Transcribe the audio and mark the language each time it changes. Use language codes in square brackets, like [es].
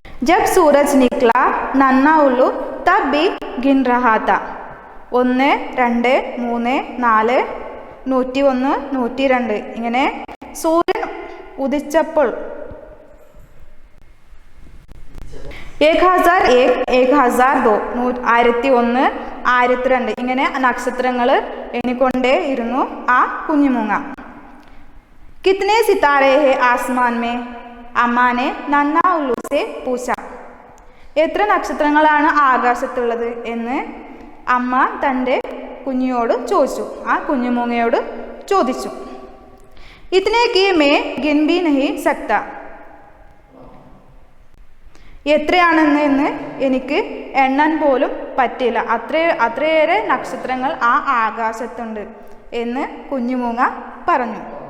[hi] जब सूरज निकला नन्ना उल्लू तब भी गिन रहा था. [ml] 1 2 3 4 101 102 ഇങ്ങനെ സൂര്യൻ ഉദിച്ചപ്പോൾ 1001 1002 1001 1002 ഇങ്ങനെ നക്ഷത്രങ്ങൾ എണ്ണിക്കൊണ്ടേ ഇരുന്നു ആ കുഞ്ഞുമൂങ്ങ. [hi] कितने सितारे हैं आसमान में, अम्मा ने नन्ना उल्लू से पूछा. [ml] എത്ര നക്ഷത്രങ്ങളാണ് ആകാശത്തുള്ളത് എന്ന് അമ്മ തൻ്റെ കുഞ്ഞിയോട് ചോദിച്ചു, ആ കുഞ്ഞുമൂങ്ങയോട് ചോദിച്ചു. [hi] ഇതനെ കി മേ ഗിൻ ഭി നഹി സക്ത, [ml] എത്രയാണെന്ന് എനിക്ക് എണ്ണാൻ പോലും പറ്റില്ല, അത്രയേറെ നക്ഷത്രങ്ങൾ ആ ആകാശത്തുണ്ട് എന്ന് കുഞ്ഞുമൂങ്ങ പറഞ്ഞു.